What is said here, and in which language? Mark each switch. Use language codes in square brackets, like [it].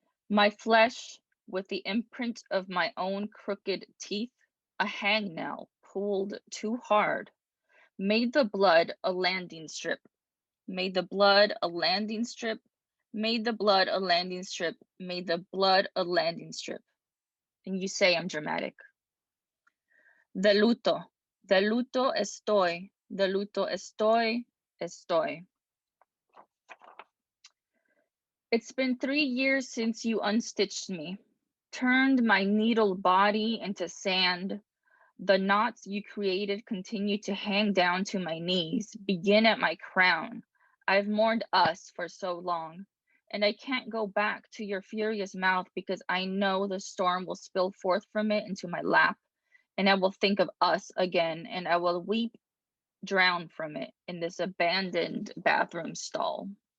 [en] My flesh, with the imprint of my own crooked teeth, a hangnail pulled too hard, made the blood a landing strip, made the blood a landing strip, made the blood a landing strip, made the blood a landing strip. And you say I'm dramatic. [es] De luto estoy, de luto estoy, estoy. [en] It's been 3 years since you unstitched me, turned my needle body into sand. The knots you created continue to hang down to my knees, begin at my crown. I've mourned us for so long, and I can't go back to your furious mouth because I know the storm will spill forth from it into my lap, and I will think of us again, and I will weep, drown from it in this abandoned bathroom stall.